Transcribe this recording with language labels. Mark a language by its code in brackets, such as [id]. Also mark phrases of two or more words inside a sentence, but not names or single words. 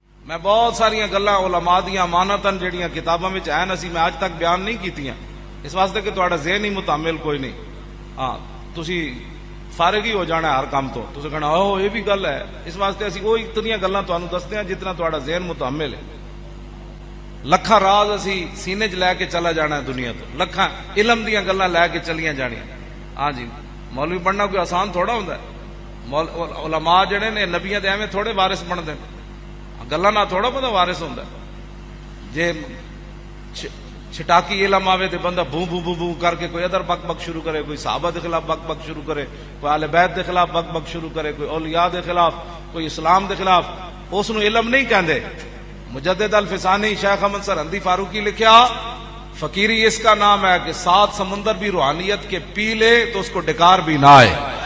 [pa] میں بہت ساری گلاں علماء دیاں امانتاں جڑیاں کتاباں وچ ہیں اسی میں اج تک بیان نہیں کیتیاں، اس واسطے کہ تہاڈا ذہن ہی متعامل کوئی نہیں. ہاں تسی فارغ ہی ہو جانا ہے ہر کام تو، تسی کہنا اوہ یہ بھی گل ہے. اس واسطے اسی وہ اتنی گلاں تانوں دستے ہیں جتنا تہاڈا ذہن متعامل ہے. لکھاں راز اسی سینے چ لے کے چلا جانا ہے دنیا تو، لکھاں علم دیاں گلاں لے کے چلیاں جانیاں. ہاں جی مولوی بننا کوئی آسان تھوڑا ہوندا ہے. علماء جڑے نے نبیاں دے ایویں تھوڑے وارث بنتے ہیں، گلاں نہ تھوڑا بندہ وارث ہوندا ہے. جے چھٹاکی علم آوے تے بندہ بوں بوں بوں بوں کر کے کوئی ادھر بک بک شروع کرے، کوئی صحابہ دے خلاف بک بک شروع کرے، کوئی اہل بیت دے خلاف بک بک شروع کرے، کوئی اولیاء دے خلاف، کوئی اسلام دے خلاف. اس نو علم نہیں کہندے. [ur] مجدد الفسانی شیخ احمد سرہندی فاروقی لکھیا فقیری اس کا نام ہے کہ 7 سمندر بھی روحانیت کے پی لے تو اس کو ڈکار بھی نہ آئے.